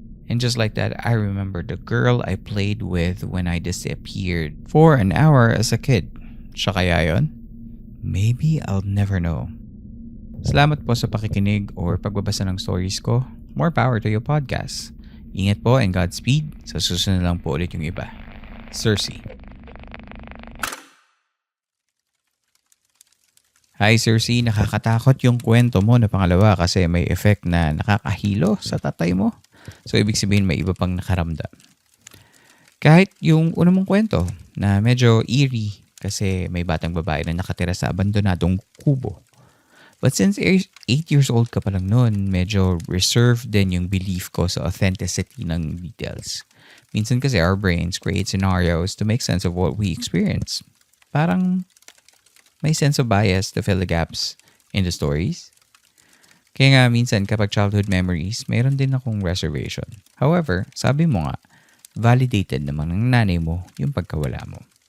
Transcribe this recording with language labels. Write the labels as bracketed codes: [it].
[en] And just like that, I remember the girl I played with when I disappeared for an hour as a kid. [tl] Siya kaya yun? [en] Maybe I'll never know. [tl] Salamat po sa pakikinig or pagbabasa ng stories ko. [en] More power to your podcast. [tl] Ingat po [en] and Godspeed. [tl] Sa susunod lang po ulit yung iba. Cersei. Hi Cersei, nakakatakot yung kwento mo na pangalawa kasi may effect na nakakahilo sa tatay mo. So ibig sabihin may iba pang nakaramdam. Kahit yung una mong kwento na medyo eerie kasi may batang babae na nakatira sa abandonadong kubo. [en] But since 8 years old [tl] ka pa lang noon, medyo reserved din yung belief ko sa authenticity ng details. Minsan kasi [en] our brains create scenarios to make sense of what we experience. [tl] Parang may [en] sense of bias to fill the gaps in the stories. [tl] Kaya nga minsan kapag childhood memories, mayroon din akong reservation. [en] However, [tl] sabi mo nga, validated naman ng nanay mo yung pagkawala mo.